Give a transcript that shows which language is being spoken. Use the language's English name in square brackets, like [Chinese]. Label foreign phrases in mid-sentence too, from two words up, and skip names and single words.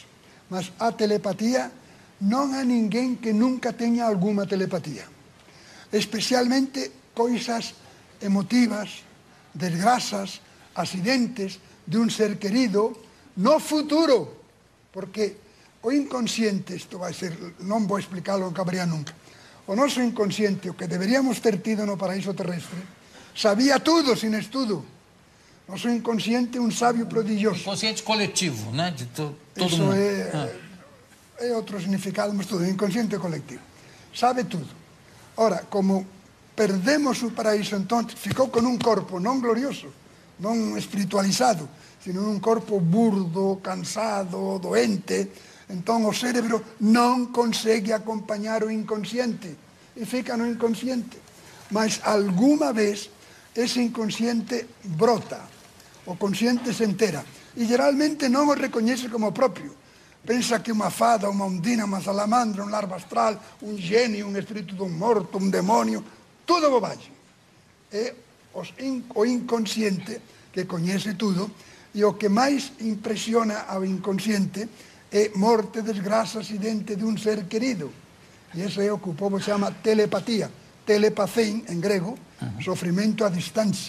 [Portuguese] Mas a telepatia, não há ninguém que nunca tenha alguma telepatia. Especialmente coisas emotivas, desgraças, acidentes de um ser querido no futuro. Porque o inconsciente, isto vai ser, [Galician] non vou explicar, non cabería nunca. O noso inconsciente, o que deberíamos ter tido no paraíso terrestre, sabía tudo sin estudo. Noso inconsciente é un sabio prodigioso. [Portuguese] Inconsciente coletivo, né? De todo Isso mundo. é outro significado, mas tudo, inconsciente colectivo. Sabe tudo. Ora, como perdemos o paraíso, então ficou [Galician] con un corpo non glorioso, non espiritualizado, sino un corpo burdo, cansado, doente. Entón o cérebro non consegue acompañar o inconsciente e fica no inconsciente. Mas alguma vez ese inconsciente brota, o consciente se entera e geralmente non o recoñece como propio. Pensa que unha fada, unha ondina, unha salamandra, un larva astral, un genio, un espírito dun morto, un demonio, [Portuguese] todo bobagem. [Galician] É o inconsciente que coñece tudo e o que máis impresiona ao inconsciente é morte, desgraça, acidente de un ser querido. E ese é o que o povo chama telepatía. Telepathein, en grego, [Portuguese] sofrimento à distância.